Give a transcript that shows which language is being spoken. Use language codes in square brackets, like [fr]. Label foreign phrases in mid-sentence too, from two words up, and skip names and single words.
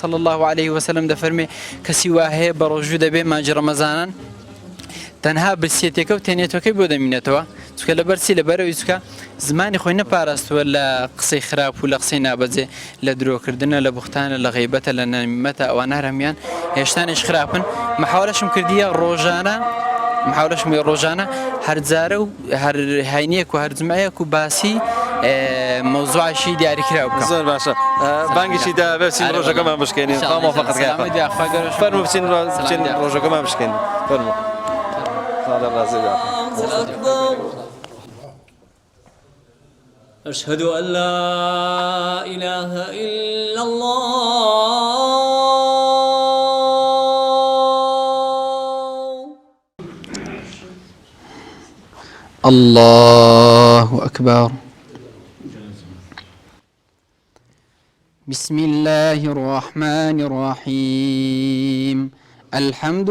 [ar] صلی الله علیه وسلم [ckb] دەفەرمێ کەسی وا هەیە بە ڕۆژوو دەبێ مانجی ڕەمەزانان تەنها برسێتێکە و تێنێتەکەی بۆ دەمینێتەوە چکە لەبەرچی لەبەرەوەی چکە زمانی خۆی نەپاراستووە لە قسەی خراپ و لە قسەی نابەجێ لە درۆکردنە لە بوختانە لە غیبەتە لە نەمیمەتە ئەوان هەرهەمیان هێشتانیش خراپن محاولەشم کردیە ڕۆژانە هەرجارە و هەر هاینیەک و هەرجمایەک و باسی مۆزوعشی دیاریکراوە بکەم زۆر باشە بانگیشی دا بچین ڕۆژەکەمان بشکێنین فەرموو بچین ڕۆژەکەمان بشکێنین فەرموو [ar] أشهد أن لا إله إلا الله الله أكبر بسم الله الرحمن الرحيم الحمد